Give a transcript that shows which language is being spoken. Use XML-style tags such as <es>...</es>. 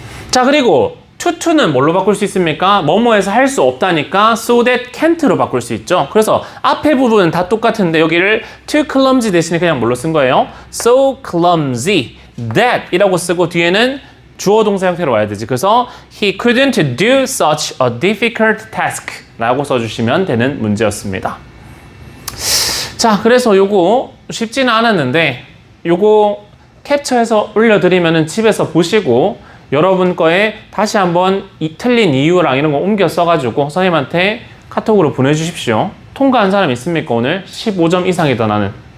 <ko>자, 그리고 to는 뭘로 바꿀 수 있습니까? 뭐뭐해서 할 수 없다니까 so that can't 로 바꿀 수 있죠. 그래서 앞에 부분은 다 똑같은데 여기를 too clumsy 대신에 그냥 뭘로 쓴 거예요? so clumsy that 이라고 쓰고 뒤에는 주어 동사 형태로 와야 되지.</ko> <en>그래서 he couldn't do such a difficult task 라고 써주시면 되는 문제였습니다.</en> <ko>자, 그래서 요거 쉽지는 않았는데 요거 캡처해서 올려드리면은 집에서 보시고 여러분 거에 다시 한번 틀린 이유랑 이런 거 옮겨 써가지고 선생님한테 카톡으로 보내주십시오. 통과한 사람 있습니까? 오늘 15점 이상이다 나는.</ko>